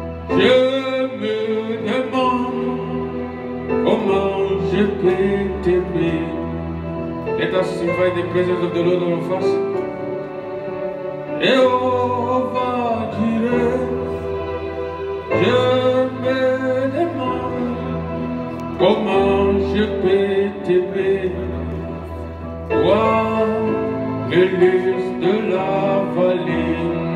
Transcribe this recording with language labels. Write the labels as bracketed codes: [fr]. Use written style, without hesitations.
[fr] Je me demande comment je peux t'aimer. [en] Let us invite the presence of the Lord all of us. [fr] Jéhovah Jireh, je me demande comment je peux t'aimer. Toi, le lys de la vallée.